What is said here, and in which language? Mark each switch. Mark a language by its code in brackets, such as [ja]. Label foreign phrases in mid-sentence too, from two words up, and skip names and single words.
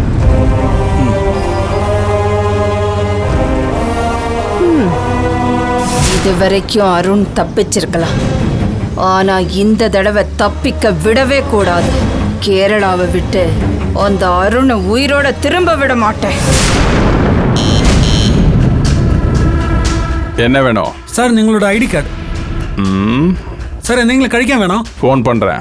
[ta] இது வரைக்கும் அருண் தப்பிச்சிருக்கலாம், ஆனா இந்த தடவை தப்பிக்க விடவே கூடாது. கேரளாவை விட்டு அந்த அருணை உயிரோட திரும்ப விட மாட்டேன். என்ன வேணும்? [ml] சார் നിങ്ങളുടെ ഐഡി കാർഡ്. സാർ എന്തെങ്കിലും കഴിക്കാൻ വേണോ? [ta] ஃபோன் பண்றேன்.